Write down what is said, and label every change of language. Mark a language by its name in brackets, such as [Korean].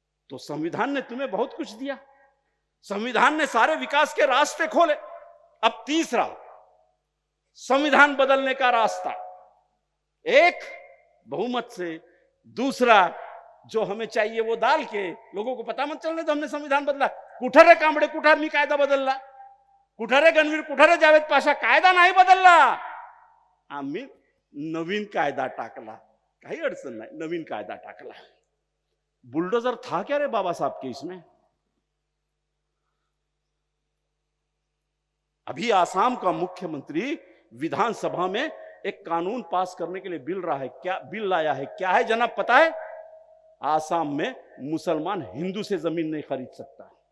[Hindi] तो संविधान ने तुम्हें बहुत कुछ दिया, संविधान ने सारे विकास के रास्ते खोले। अब तीसरा, संविधान बदलने का रास्ता, एक बहुमत से, दूसरा जो हमें चाहिए वो डाल के लोगों को पता मत चलने तो हमने संविधान बदला। [Marathi] कुठारे कांबळे कुठारनी कायदा बदलला, कुठारे गणवीर कुठारे जावेद पाशा कायदा नाही बदलला, आम्ही नवीन कायदा टाकला। काही अडचण नाही, नवीन कायदा टाकला। [Hindi] बुलडोजर था क्या रे बाबा साहब के इसमें? अभी आसाम का मुख्यमंत्री विधानसभा में एक कानून पास करने के लिए बिल लाया है। क्या है जनाब पता है? आसाम में मुसलमान हिंदू से जमीन नहीं खरीद सकता।